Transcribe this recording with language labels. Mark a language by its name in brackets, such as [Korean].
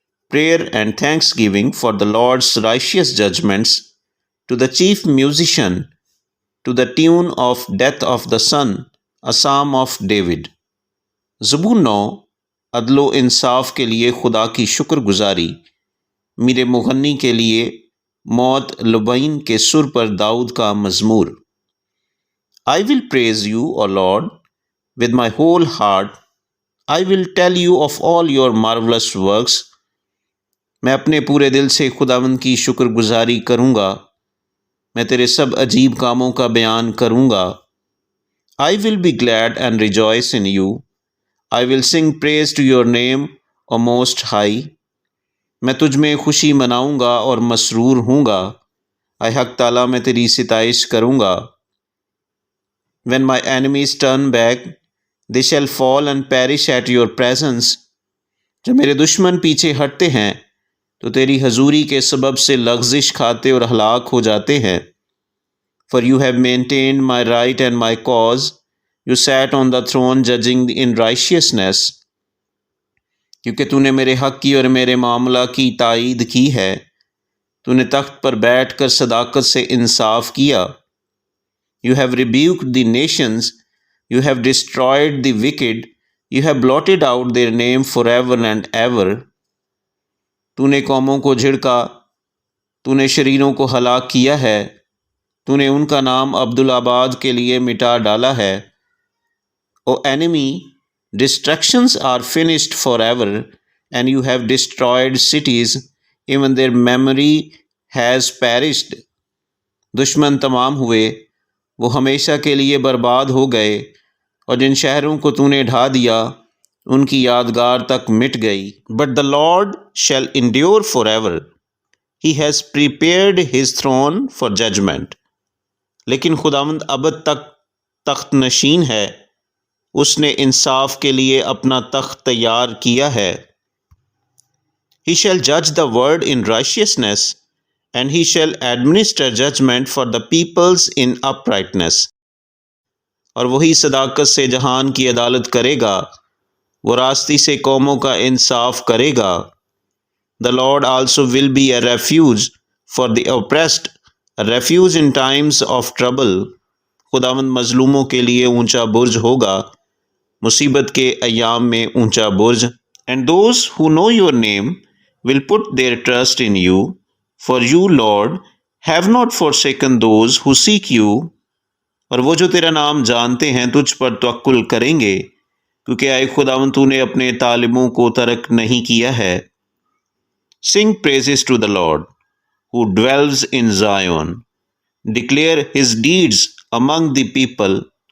[English] Prayer and thanksgiving for the Lord's righteous judgments, to the chief musician, to the tune of Death of the Son, a psalm of David. [Hindi] ज़बूर 9। अदलो इंसाफ के लिए खुदा की शुक्रगुजारी, मेरे मुगन्नी के लिए मौत लुबैन के सुर पर दाऊद का मज़मूर। [English] I will praise you, O Lord, with my whole heart. I will tell you of all your marvelous works. [Hindi] मैं अपने पूरे दिल से खुदावंद की शुक्रगुजारी करूँगा। मैं तेरे सब अजीब कामों का बयान करूँगा। [English] I will be glad and rejoice in you. I will sing praise to your name, O Most High. [Hindi] मैं तुझ में खुशी मनाऊँगा और मसरूर हूँगा। आए हक ताला मैं तेरी सिताइश करूँगा। [English] When my enemies turn back, they shall fall and perish at your presence. [Hindi] जब मेरे दुश्मन पीछे हटते हैं तो तेरी हजूरी के सबब से लग़ज़िश खाते और हलाक हो जाते हैं। [English] For you have maintained my right and my cause. You sat on the throne judging in righteousness. [Hindi] क्योंकि तूने मेरे हक़ की और मेरे मामला की ताईद की है। तूने तख्त पर बैठ कर सदाकत से इंसाफ किया। [English] You have rebuked the nations. You have destroyed the wicked. You have blotted out their name forever and ever. [Hindi] तूने कौमों को झिड़का, तूने शरीरों को हलाक किया है, तूने उनका नाम अब्दुल-आबाद के लिए मिटा डाला है। [English] O enemy, destructions are finished forever, and you have destroyed cities, even their memory has perished. [Hindi] दुश्मन तमाम हुए, वो हमेशा के लिए बर्बाद हो गए, और जिन शहरों को तूने ढा दिया, उनकी यादगार तक मिट गई। [English] But the Lord shall endure forever. He has prepared his throne for judgment. [Hindi] लेकिन खुदावंद अबद तक तख्त नशीन है, उसने इंसाफ के लिए अपना तख्त तैयार किया है। [English] He shall judge the world in righteousness, and he shall administer judgment for the peoples in uprightness. [Hindi] और वही सदाकत से जहान की अदालत करेगा, वो रास्ती से कौमों का इंसाफ करेगा। [English] The Lord also will be a refuge for the oppressed, a refuge in times of trouble. [Hindi] खुदावंद मजलूमों के लिए ऊंचा बुर्ज होगा, मुसीबत के अय्याम में ऊंचा बुर्ज। [English] And those who know your name will put their trust in you, for you, Lord, have not forsaken those who seek you. [Hindi] और वो जो तेरा नाम जानते हैं तुझ पर तवक्कुल करेंगे, क्योंकि आए खुदावंद तूने अपने तालिबों को तर्क नहीं किया है। [English] Sing praises to the Lord, who dwells in Zion. Declare his deeds among the people.